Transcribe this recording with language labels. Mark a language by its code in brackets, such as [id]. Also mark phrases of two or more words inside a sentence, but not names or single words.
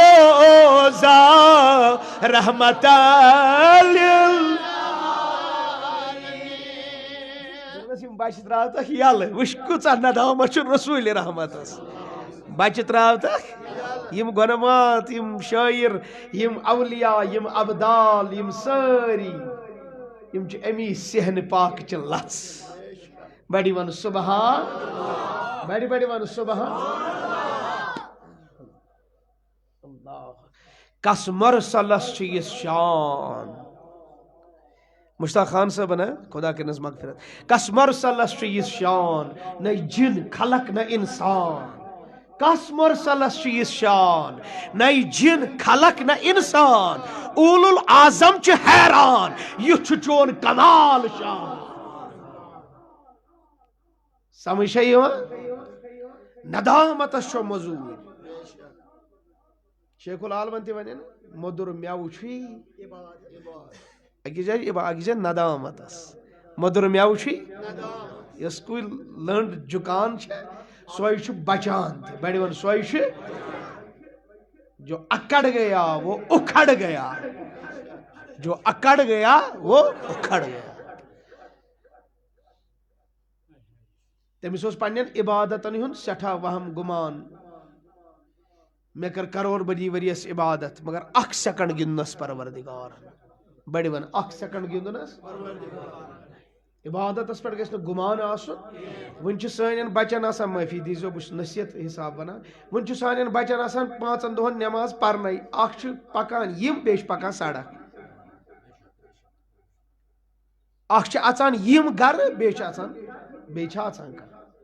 [ks] روزان رحمت بچہ تراوتکھ یلہٕ وٕچھ کۭژاہ ندامت چھُ رسوٗلِ رحمتس بچہ تراوتکھ یم گۄنمات یم شٲعر یم اولیاء یم ابدال یم سٲری یم چھِ امی صحنہِ پاکٕچہِ لژھ بڑِ وَن سُبحان بڑِ وَن سُبحان اللہ کس مرسلس چھُ یہِ شان مشتاق خان صاحب نا خدا کرنس مغفرت کس مرسلس چھُ یہِ شان نہ جن خلق نہ انسان کس مرسلس چھُ یہِ شان نہ جن خلق نہ انسان اول العظم چھُ حیران یُتھ چھُ چون کمال شان سمجھ چھا یِوان ندامتس چھُ موٚزوٗرۍ شیخ العالمن تہِ ونے نا مودُر میوٕ چھُے أکِس جایہِ ندامتس مودُر میوٕ چھُے یۄس کُلۍ لٔنٛڈ جُکان چھےٚ سۄے چھُ بچان تہِ بڑِ وَن سۄے چھِ [ur] جو اکڑ گیا وہ اکھڑ گیا جو اکڑ گیا وہ اکھڑ گیا [ks] تٔمِس اوس پننٮ۪ن عبادتن ہُنٛد سٮ۪ٹھاہ وہم گُمان مےٚ کٔر کرور بدی ؤرِیس عبادت مگر اکھ سٮ۪کنڈ گِنٛدنس پروردگار بڑِ وَن اکھ سٮ۪کنڈ گِنٛدُنس عبادتس پٮ۪ٹھ گژھِ نہٕ گُمان آسُن وۄنۍ چھِ سانٮ۪ن بچن آسان معٲفی دیٖزیو بہٕ چھُس نصیحت حساب ونان وۄنۍ چھُ سانٮ۪ن بچن آسان 5 دۄہن نٮ۪ماز پرنے اکھ چھُ پکان یِم بیٚیہِ چھُ پکان سڑک اکھ چھِ اژان یِم گرٕ بیٚیہِ چھِ اژان گرٕ